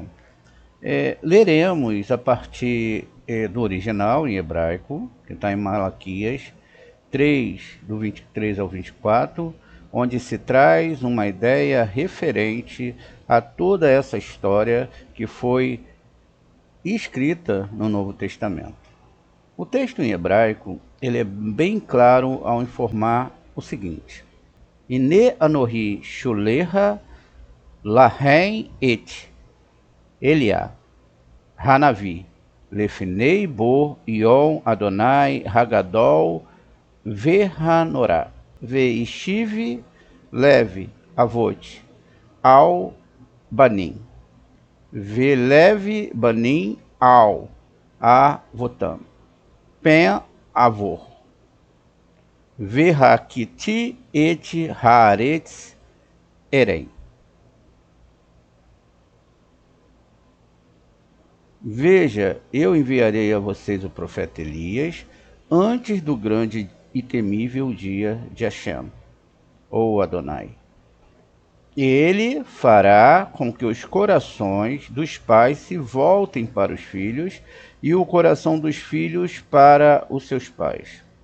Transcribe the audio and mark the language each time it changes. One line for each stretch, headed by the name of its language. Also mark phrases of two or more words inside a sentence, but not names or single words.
Portuguese: Leremos a partir do original em hebraico, que está em Malaquias 3, do 23 ao 24, onde se traz uma ideia referente a toda essa história que foi escrita no Novo Testamento. O texto em hebraico ele é bem claro ao informar o seguinte:
Hebrew: הנה אנכי שולח לכם את אליה הנביא לפני בוא יום אדוני הגדול והנורא והשיב לב אבות על בנים ולב בנים על אבותם פן אבוא והכיתי את הארץ חרם.
Portuguese: Veja, eu enviarei a vocês o profeta Elias antes do grande e temível dia de Hashem, ou Adonai. Ele fará com que os corações dos pais se voltem para os filhos e o coração dos filhos para os seus pais.